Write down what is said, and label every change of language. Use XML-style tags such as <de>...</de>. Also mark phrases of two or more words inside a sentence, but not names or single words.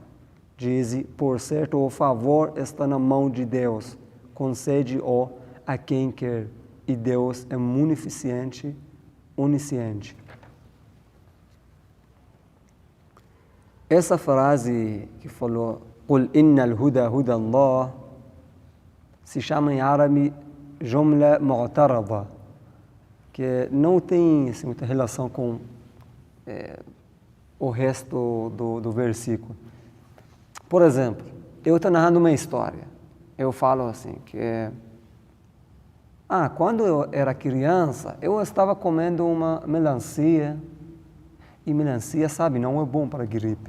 <pt>Diz, por certo o favor está na mão de Deus, concede-o a quem quer, e Deus é munificente, onisciente. Essa frase que falou</pt> <ar>قُلْ إِنَّ الْهُدَى هُدَى اللَّهِ</ar> <pt>se chama em árabe</pt> <ar>جملة معترضة,</ar> <pt>que não tem assim, muita relação com o resto do versículo. Por exemplo, eu estou narrando uma história. Eu falo assim, que quando eu era criança, eu estava comendo uma melancia, e melancia, sabe, não é bom para gripe.</pt>